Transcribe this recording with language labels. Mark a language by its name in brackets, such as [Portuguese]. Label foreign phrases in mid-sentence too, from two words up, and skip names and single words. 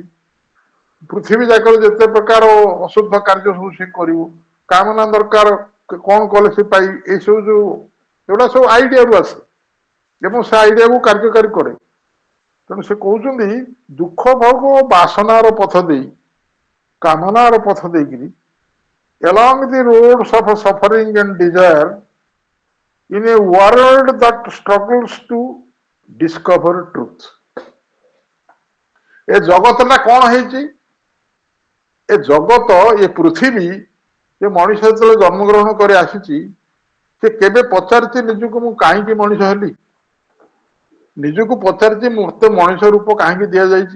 [Odia] ପୃଥିବୀ ଯାକରେ ଯେତେ ପ୍ରକାର ଅଶୁଦ୍ଧ କାର୍ଯ୍ୟ ସବୁ ସେ କରିବ, କାମନା ଦରକାର, କଣ କଲେ ସେ ପାଇବି? ଏସବୁ ଯୋଉ ଏଗୁଡା ସବୁ ଆଇଡିଆରୁ ଆସେ ଏବଂ ସେ ଆଇଡିଆକୁ କାର୍ଯ୍ୟକାରୀ କରେ। ତେଣୁ ସେ କହୁଛନ୍ତି ଦୁଃଖ ଭୋଗ ଓ ବାସନାର ପଥ ଦେଇ, କାମନାର ପଥ ଦେଇକିରି, [English] along the roads of suffering and desire, in a world that struggles to discover truth। [Odia] ଏ ଜଗତଟା କଣ ହେଇଛି? ଏ ଜଗତ, ଏ ପୃଥିବୀ, ଏ ମଣିଷ ଯେତେବେଳେ ଜନ୍ମଗ୍ରହଣ କରି ଆସିଛି, ସେ କେବେ ପଚାରିଛି ନିଜକୁ ମୁଁ କାହିଁକି ମଣିଷ ହେଲି? ନିଜକୁ ପଚାରିଛି ମତେ ମଣିଷ ରୂପ କାହିଁକି ଦିଆଯାଇଛି?